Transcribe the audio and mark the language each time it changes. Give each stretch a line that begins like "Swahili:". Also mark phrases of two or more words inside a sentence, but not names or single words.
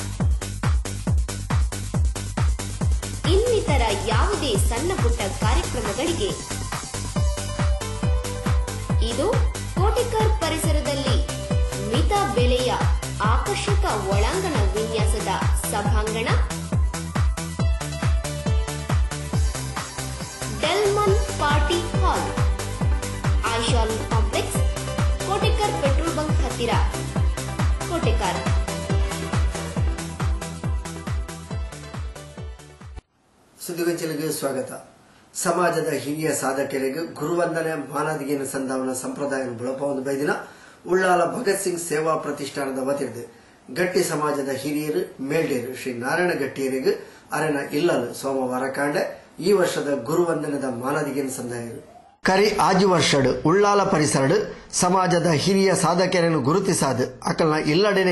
Kannada: ಇನ್ನಿತರ ಯಾವುದೇ ಸಣ್ಣ ಪುಟ್ಟ ಕಾರ್ಯಕ್ರಮಗಳಿಗೆ ಇದು ಕೋಟೆಕರ್ ಪರಿಸರದಲ್ಲಿ ಮಿತ ಬೆಲೆಯ ಆಕರ್ಷಕ ಒಳಾಂಗಣ ವಿನ್ಯಾಸದ ಸಭಾಂಗಣ ಡೆಲ್ಮನ್ ಪಾರ್ಟಿ ಹಾಲ್, ಆಶಾಲ್ ಕಾಂಪ್ಲೆಕ್ಸ್, ಕೋಟೆಕರ್ ಪೆಟ್ರೋಲ್ ಬಂಕ್ ಹತ್ತಿರ, ಕೋಟೆಕರ್. ಸುದ್ದಿಗೊಂಚಲಿಗೆ ಸ್ವಾಗತ.
Tulu: ಸಮಾಜದ ಹಿರಿಯ ಸಾಧಕರಿಗೆ ಗುರುವಂದನೆ ಮಾನದಿಗೆನ ಸಂಧಾವನ ಸಂಪ್ರದಾಯ ಬಳಪವೊಂದು ಬೈದಿನ ಉಳ್ಳಾಲ ಭಗತ್ ಸಿಂಗ್ ಸೇವಾ ಪ್ರತಿಷ್ಠಾನದ ವತಿರ್ದು ಗಟ್ಟಿ ಸಮಾಜದ ಹಿರಿಯರು ಮೇಲ್ಡೇರು ಶ್ರೀ ನಾರಾಯಣ ಗಟ್ಟಿಯರಿಗೆ ಅರೆನ ಇಲ್ಲಲು ಸೋಮವಾರ ಕಾಂಡೆ ಈ ವರ್ಷದ ಗುರುವಂದನದ ಮಾನದಿಗೆನ ಸಂದಾಯರು ಕರಿ ಆಜು ವರ್ಷಡ್ ಉಳ್ಳಾಲ ಪರಿಸರಡ್ ಸಮಾಜದ ಹಿರಿಯ ಸಾಧಕರನ್ನು ಗುರುತಿಸಾದು ಅಕಲ್ನ ಇಲ್ಲಡೆನೆ